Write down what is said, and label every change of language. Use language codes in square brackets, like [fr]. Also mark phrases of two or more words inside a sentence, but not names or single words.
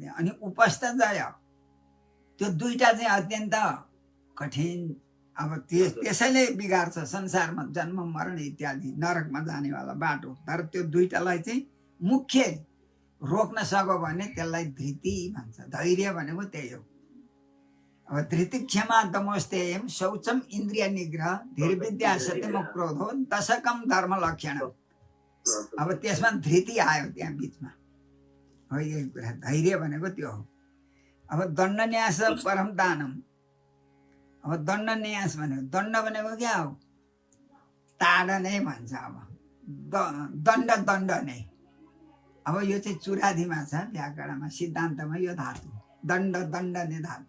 [ne] अनि उपस्थ जय, त्यो दुईटा चाहिँ अत्यन्त कठिन। अब त्यसैले बिगार्छ संसारमा, जन्म मरण इत्यादि नरकमा जानेवाला बाटो। तर त्यो दुईटालाई चाहिँ मुख्य रोक्न सक्यो भने त्यसलाई धृति भन्छ। धैर्य भनेको त्यही हो। [sa] अब धृति क्षमा दमोस्तेयम शौचम इन्द्रिय निग्रह धीर्विद्या सत्यम क्रोधो दशकम धर्म लक्षण। [ne] अब त्यसमा धृति आयो त्यहाँ बिचमा, हो यही कुरा। धैर्य भनेको त्यो हो। अब [sa] दण्ड न्यास परम दानम, [ne] अब दण्ड न्यास भनेको, दण्ड भनेको क्या हो? ताड नै भन्छ। अब दण्ड दण्ड नै, अब यो चाहिँ चुराधीमा छ व्याकरणमा, सिद्धान्तमा यो धातु दण्ड, दण्ड नै धातु।